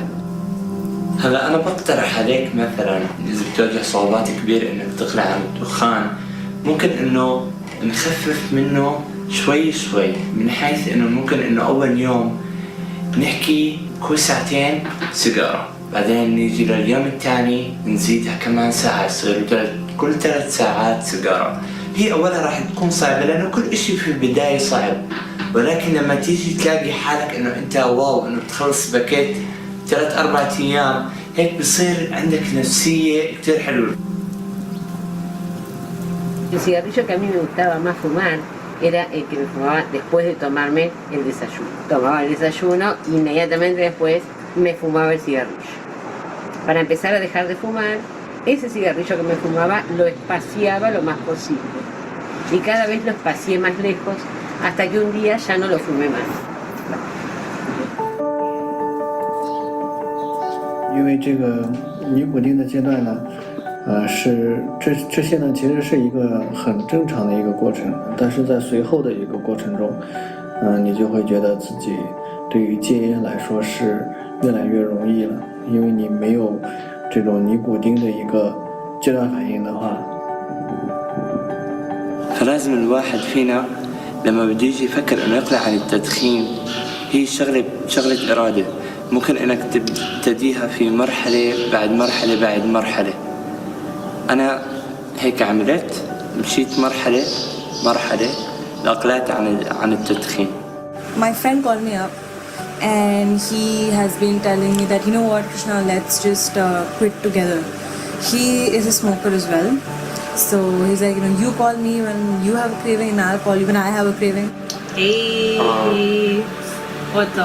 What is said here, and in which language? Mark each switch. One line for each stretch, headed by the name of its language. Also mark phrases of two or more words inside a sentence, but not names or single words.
Arabic: هلا انا بقترح عليك مثلا اذا بتواجه صعوبات كبيرة انك تقلع عن الدخان، ممكن انه نخفف منه شوي شوي، من حيث انه ممكن انه اول يوم نحكي كل ساعتين سيجارة، بعدين نيجي لليوم الثاني نزيدها كمان ساعة، يصير كل 3 ساعات سيجارة. هي اولها راح تكون صعبة لانه كل اشي في البداية صعب، ولكن لما تيجي تلاقي حالك انه انت واو انه بتخلص باكيت 3-4 ايام، هيك بصير عندك نفسية كتير حلوة.
Spanish: El cigarrillo que a mí me gustaba más fumar era el que me fumaba después de tomarme el desayuno. Tomaba el desayuno y inmediatamente después me fumaba el cigarrillo. Para empezar a dejar de fumar, ese cigarrillo que me fumaba lo espaciaba lo más posible. Y cada vez lo espacié más lejos hasta que un día ya no lo fumé más.
Chinese: 因为这个尼古丁的阶段呢，这些呢其实是一个很正常的一个过程，但是在随后的一个过程中，你就会觉得自己对于戒烟来说是越来越容易了，因为你没有这种尼古丁的一个阶段反应的话。
Arabic: فلازم الواحد فينا لما بده يجي يفكر انه يقلع عن التدخين هي شغلة إرادة. ممكن انك تبتديها في مرحلة بعد مرحلة بعد مرحلة. انا هيك عملت، مشيت مرحلة لأقلعت عن التدخين.
English: My friend called me up and he has been telling me that, you know what, Krishna, let's just quit together. He is a smoker as well. So he's like, you call me when you have a craving and I'll call you when I have a craving. Hey, what's up?